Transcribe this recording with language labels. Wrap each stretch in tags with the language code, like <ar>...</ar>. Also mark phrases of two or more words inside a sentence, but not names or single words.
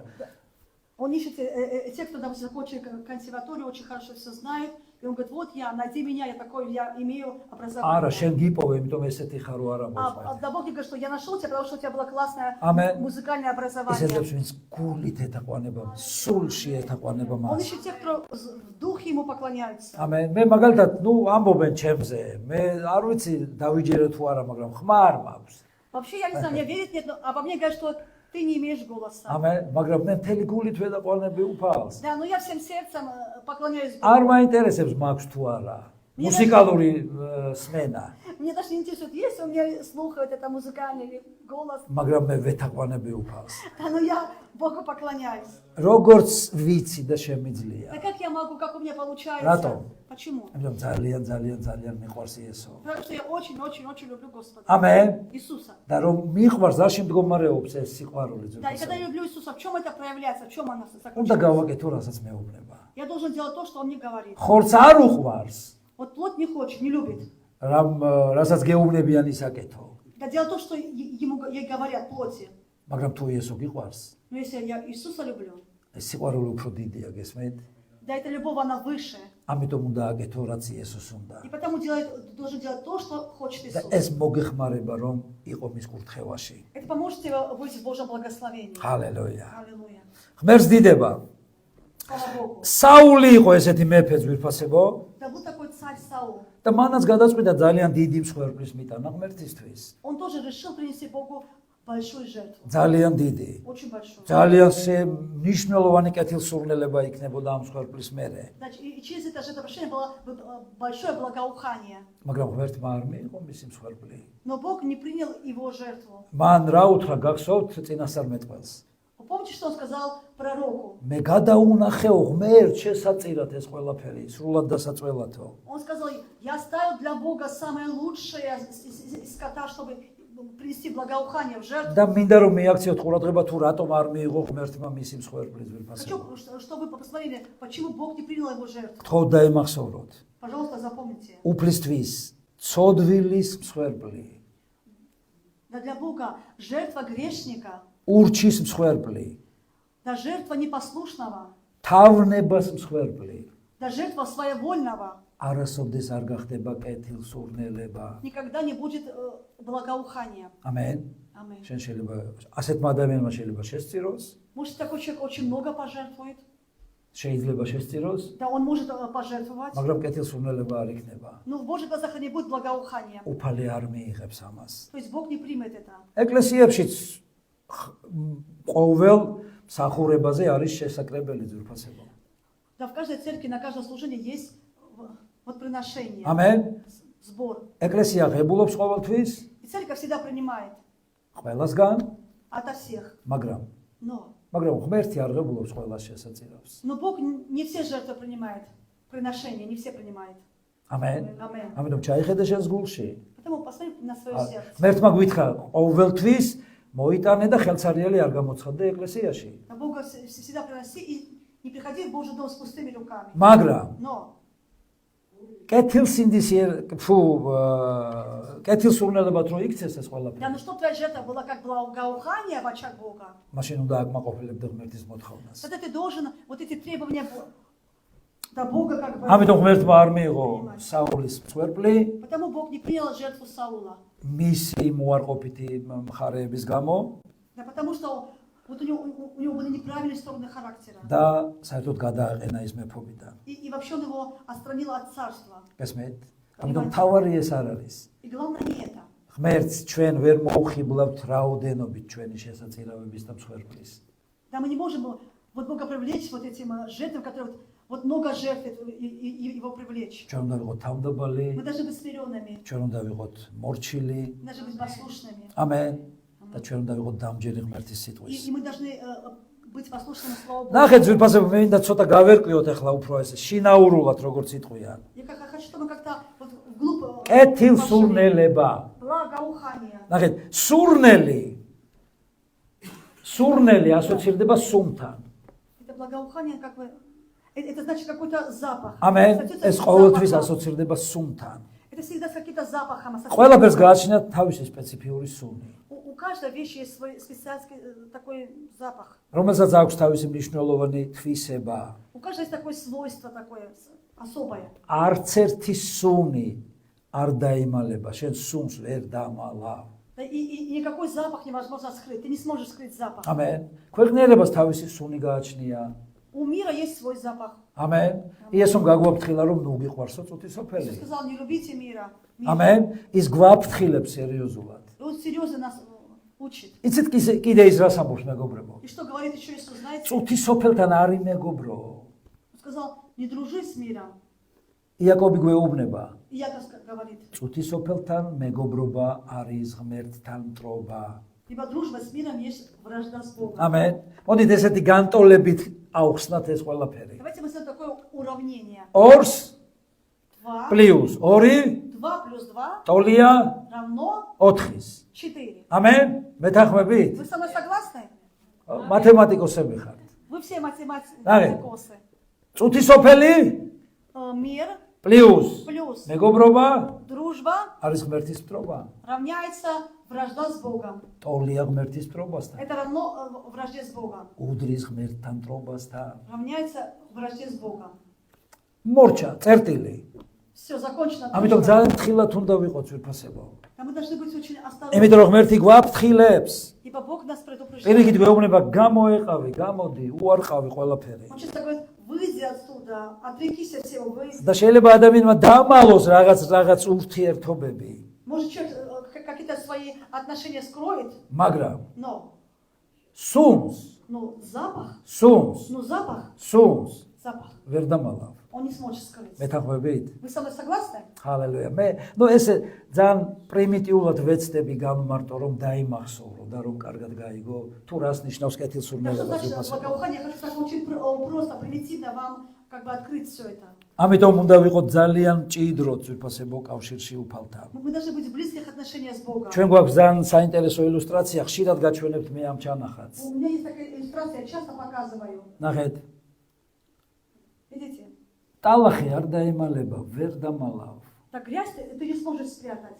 <ru>Он ищет те, кто, допустим, закончил консерваторию, очень хорошо все знает. И он говорит, вот я, найди меня, я имею образование.</ru> <ka>არა, შენ გიპოვე, იმიტომ ესეთი ხარო არა მოხდა.</ka> <ru>Да, Бог мне говорит, что я нашел тебя, потому что у тебя было классное Amen. музыкальное</ru> <ka>ის</ka> <ru>образование.</ru> <ka>ეძებს ვინც გულით ეთაყვანება, სულში ეთაყვანება</ka> <ru>Он</ru> <ka>მას.</ka> <ru>ищет тех, кто в духе ему поклоняются.</ru> <ka>ამენ. მე მაგალითად, ამბობენ ჩემზე. მე არ ვიცი დავიჯერე თუ არა, მაგრამ ხმარ მაქვს.</ka> <ru>Вообще, я не знаю, мне верит, нет, но обо мне говорят, что ты не имеешь голоса.</ru> <ka>ამენ, მაგრამ მე მთელი გულით ვეთაყვანები უფალს.</ka> <ru>Да, но я всем сердцем поклоняюсь</ru> <ka>არ</ka> <ru>Богу.</ru> <ka>მაინტერესებს მაქვს თუ არა. მუსიკალური სმენა.</ka> <ru>Мне даже не интересует, есть у меня слух, вот это музыкальный голос.</ru> <ka>მაგრამ მე ვეთაყვანები უფალს.</ka> <ru>Да, но я Богу поклоняюсь.</ru> <ka>როგორც ვიცი და შემიძლია.</ka> <ru>Да как я могу, как у меня получается?</ru> <ka>Рато.</ka> <ru>Почему?</ru> <ka>ამიტომ ძალიან მიყვარს იესო.</ka> <ru>Потому что я очень люблю Господа.</ru> <ka>ამენ.</ka> <ru>Иисуса.</ru> <ka>და რომ მიყვარს, არ შემდგომარეობს ეს სიყვარული</ka> <ru>Да, и когда</ru> <ka>ზუსტად.</ka> <ru>я люблю Иисуса, в чем это проявляется, в чем оно</ru> <ka>უნდა</ka> <ru>заключается?</ru> <ka>გავაკეთო, რასაც მეუბნება.</ka> <ru>Я должен делать то, что Он мне говорит.</ru> <ka>ხორცს არ უყვარს,</ka> <ru>Вот плоть не хочет, не любит.</ru> <ka>რასაც გეუბნებიან ისაკეთო.</ka> <ru>Да, делать то, что ей говорят плоти.</ru> <ka>მაგრამ თუ იესო გიყვარს,</ka> <ru>Но если я Иисуса люблю,</ru> <ka>ეს სიყვარული უფრო დიდია, გესმით?</ka> <ru>да, эта любовь, она выше.</ru> <ka>ამიტომ უნდა აკეთო, რაც იესოს უნდა.</ka> <ru>И потому должен делать то, что хочет</ru> <ka>და</ka> <ru>Иисус.</ru> <ka>ეს მოგეხმარება, რომ იყო мис კურთხევაში.</ka> <ru>Это поможет тебе быть в Божьем благословении.</ru> <ka>ჰალელუია.</ka> <ru>Аллилуйя.</ru> <ka>ღმერთს დიდება.</ka> <ru>Слава Богу.</ru> <ka>საული იყო ესეთი მეფე ძვირფასებო.</ka> <ru>Да, был такой царь Саул.</ru> <ka>და მანაც გადაწყვიტა ძალიან დიდი მსხვერპლის მიტანა ღმერთისთვის.</ka> <ru>Он тоже решил принести Богу большую жертву.</ru> <ka>ძალიან დიდი.</ka> <ru>Очень большую.</ru> <ka>ძალიან მნიშვნელოვანი კეთილსურნელება იქნებოდა ამ მსხვერპლის მერე.</ka> <ru>Значит, и через это жертвоприношение было большое благоухание.</ru> <ka>მაგრამ ღმერთმა არ მიიღო მისი მსხვერპლი.</ka> <ru>Но Бог не принял его жертву.</ru> <ka>მან რა უთხრა გახსოვთ წინასწარმეტყველს.</ka> <ru>Вы помните, что он сказал пророку?</ru> <ka>მე გადაუნახეო ღმერთ შესაწირად ეს ყველაფერი, სრულად დასაწველათო.</ka> <ru>Он сказал, я оставил для Бога самое лучшее из скота, чтобы принести благоухание в жертву.</ru> <ka>და მინდა რომ მიაქციოთ ყურადღება თუ რატომ არ მიიღო ღმერთმა მისი მსხვერპლის ძვირფასება.</ka> <ru>Хочу, чтобы вы посмотрели, почему Бог не принял его жертву.</ru> <ka>თქო დაიმახსოვროთ.</ka> <ru>Пожалуйста, запомните.</ru> <ka>უფლისთვის ცოდვილის მსხვერპლი,</ka> <ru>Да для Бога жертва грешника,</ru> <ka>ურჩის მსხვერპლი,</ka> <ru>да жертва непослушного,</ru> <ka>თავნებას მსხვერპლი.</ka> <ru>да жертва своевольного</ru> <ka>არასოდეს არ გახდება კეთილსურნელება.</ka> <ru>никогда не будет благоухания.</ru> <ka>ამენ.</ka> <ru>Аминь.</ru> <ka>შენ შეიძლება ასეთმა ადამიანმა შეიძლება შესწიროს,</ka> <ru>Может, такой человек очень много пожертвует,</ru> <ka>შეიძლება შესწიროს,</ka> <ru>да, он может пожертвовать,</ru> <ka>მაგრამ კეთილსურნელება არ იქნება.</ka> <ru>но в Божьих глазах не будет благоухания.</ru> <ka>უფალი არ მიიღებს ამას.</ka> <ru>То есть Бог не примет это.</ru> <ka>ეკლესიებშიც ყოველ მსახურებაზე არის შესაკრებელი ძვირფასება.</ka> <ru>Да, в каждой церкви, на каждом служении есть вот приношение,</ru> <ka>ამენ.</ka> <ru>сбор.</ru> <ka>ეკლესია ღებულობს ყოველთვის</ka> <ru>И церковь всегда принимает</ru> <ka>ყველასგან,</ka> <ru>ото всех.</ru> <ka>მაგრამ</ka> <ru>Но</ru> <ka>ღმერთი არ ღებულობს ყველას შესაწირავს.</ka> <ru>Бог не все жертвы принимает, приношения, не все принимает.</ru> <ka>ამენ.</ka> <ru>Аминь.</ru> <ka>ამიტომ ჩაიხედე შენს გულში.</ka> <ru>Поэтому посмотри на свое сердце.</ru> <ka>ღმერთმა გვითხრა ყოველთვის მოიტანე და ხელცარიელი არ გამოცხადე ეკლესიაში.</ka> <ru>На Бога всегда приноси и не приходи в Божий дом с пустыми руками.</ru> <ka>მაგრამ</ka> <ru>Но</ru> <ka>კეთილსურნელებად რო იქცეს ეს ყველაფერი.</ka> <ru>Да, ну что твоя жертва была как благоухание в очах Бога?</ru> <ka>მაშინ უნდა აკმაყოფილებდე ღმერთის მოთხოვნას.</ka> <ru>Тогда ты должен вот эти требования до Бога как бы...</ru> <ka>ამიტომ ღმერთმა არ მიიღო საულის მსხვერპლი</ka> <ru>Потому Бог не принял жертву Саула.</ru> <ka>მისი მოარყოფითი მხარეების გამო</ka> <ru>Да, потому что вот у него были неправильные стороны характера.</ru> <ka>და საერთოდ გადააყენა ის მეფობიდან.</ka> <ru>И вообще он его отстранил от царства.</ru> <ka>გესმით? ამიტომ თავარი ეს არ არის.</ka> <ru>И главное не это.</ru> <ka>ღმერთს ჩვენ ვერ მოუხიბლავთ რაოდენობით ჩვენი შესაძლებლობების და მსხვერპლის.</ka> <ru>Да, мы не можем вот Бога привлечь вот этим жертвам, которые вот много жертв и его привлечь.</ru> <ka>ჩვენ უნდა ვიყოთ თავმდაბალი,</ka> <ru>Мы должны быть смиренными,</ru> <ka>ჩვენ უნდა ვიყოთ მორჩილი.</ka> <ru>мы должны быть послушными.</ru> <ka>ამენ. და ჩვენ უნდა ვიყოთ დამჯერი ღმერთის სიტყვის. И мы должны быть послушными Слову Богу. ნახეთ ძვირფასები მე მინდა ცოტა გავერკვიოთ ახლა უფრო ესე შინაურულად როგორც იტყვიან.</ka> <ru>Я хочу, чтобы как-то вот вглубь</ru> <ka>კეთილსურნელება.</ka> <ru>благоухание.</ru> <ka>ნახეთ, სურნელი ასოცირდება სუნთან.</ka> <ru>Это благоухание как бы это значит какой-то запах.</ru> <ka>ამენ. ეს ყოველთვის ასოცირდება სუნთან.</ka> <ru>Это всегда с каким-то запахом.</ru> <ka>ყველაფერს გააჩნიათ თავისი სპეციფიური სუნი.</ka> <ru>У каждой вещи есть свой специальный такой запах.</ru> <ka>რომელსაც აქვს თავისი მნიშვნელოვანი თვისება.</ka> <ru>У каждой есть такое свойство такое особое.</ru> <ka>არც ერთი სუნი არ დაიმალება, შენ სუნს ვერ დამალავ.</ka> <ru>И никакой запах невозможно скрыть. Ты не сможешь скрыть запах.</ru> <ka>ამენ. ქვეყნიერებას თავისი სუნი გააჩნია.</ka> <ru>У мира есть свой запах.</ru> <ka>ამენ. იესომ გაგვაფრთხილა რომ ნუ გიყვარსო წუთისოფელი.</ka> <ru>Иисус сказал, не любите мира.</ru> <ka>ამენ. ის გვაფრთხილებს სერიოზულად.</ka> <ru>И он серьезно нас учит.</ru> <ka>იცით კიდე ის რას ამბობს მეგობრებო?</ka> <ru>И что говорит еще Иисус, знаете?</ru> <ka>წუთისოფელთან არ იმეგობრო.</ka> <ru>Он сказал, не дружи с миром.</ru> <ka>იაკობი გვეუბნება.</ka> <ru>И Яков говорит,</ru> <ka>წუთისოფელთან მეგობრობა არის ღმერთთან მტრობა.</ka> <ru>ибо дружба с миром есть вражда с Богом.</ru> <ka>ამენ. მოდით ესეთი განტოლებით ავხსნათ ეს ყველაფერი.</ka> <ru>Давайте мы сделаем такое уравнение. 2 2</ru> <ka>პლუს 2</ka> <ru>плюс 2</ru> <ka>ტოლია</ka> <ru>равно</ru> <ka>4-ის. 4. ამენ. მეთანხმებით?</ka> <ru>Вы со мной согласны?</ru> <ka>მათემატიკოსები ხართ.</ka> <ru>Вы все математики.</ru> <ka>წუთისოფელი</ka> <ru>Мир</ru> <ka>პლუს</ka> <ru>плюс</ru> <ka>მეგობრობა</ka> <ru>дружба</ru> <ka>არის ღმერთის მტრობა.</ka> <ru>равняется вражда с Богом.</ru> <ka>ტოლია ღმერთის მტრობასთან.</ka> <ru>Это равно вражде с Богом.</ru> <ka>უდრის ღმერთთან მტრობასთან.</ka> <ru>Равняется вражде с Богом.</ru> <ka>მორჩა, წერტილი.</ka> <ru>Все, закончено.</ru> <ka>ამიტომ ძალიან ფრთხილად უნდა ვიყოთ ძვირფასებო.</ka> <ru>А мы должны быть очень осторожны.</ru> <ka>იმიტომ რომ ღმერთი გვაფრთხილებს.</ka> <ru>Ибо Бог нас предупреждает.</ru> <ka>პირიქით გვეუბნება გამოეყავი, გამოდი, უარყავი ყველაფერი.</ka> <ru>Он часто говорит, выйди отсюда, отрекись от всего, выйди.</ru> <ka>და შეიძლება ადამიანმა დამალოს რაღაც ურთიერთობები.</ka> <ru>Может, человек какие-то свои отношения скроет,</ru> <ka>მაგრამ</ka> <ru>но</ru> <ka>სუნს</ka> <ru>запах</ru> <ka>ვერ დამალავ.</ka> <ru>он не сможет скрыть.</ru> <ka>მეთანხმებით?</ka> <ru>Вы со мной согласны?</ru> <ka>ჰალელუია. მე ესე ძალიან პრიმიტიულად ვეცდები გამმარტო რომ დაიმახსოვრო და რომ კარგად გაიგო თუ рас ნიშნავს</ka> <ru>Что</ru> <ka>კეთილსურნელობა</ka> <ru>значит</ru> <ka>ძვირფასება.</ka> <ru>благоухание? Я хочу так очень просто, примитивно вам как бы открыть все это.</ru> <ka>ამიტომ უნდა ვიყოთ ძალიან მჭიდროდ ძვირფასებო კავშირში უფალთან.</ka> <ru>Мы должны быть в близких отношениях с Богом.</ru> <ka>ჩვენ გვაქვს ძალიან საინტერესო ილუსტრაცია, ხშირად გაჩვენებთ მე ამ ჩანახატს.</ka> <ru>У меня есть такая иллюстрация, я часто показываю.</ru> <ka>ნახეთ.</ka> <ru>Видите?</ru> <ka>ტალახი არ დაემალება, ვერ დამალავ.</ka> <ru>Так грязь ты не сможешь спрятать.</ru>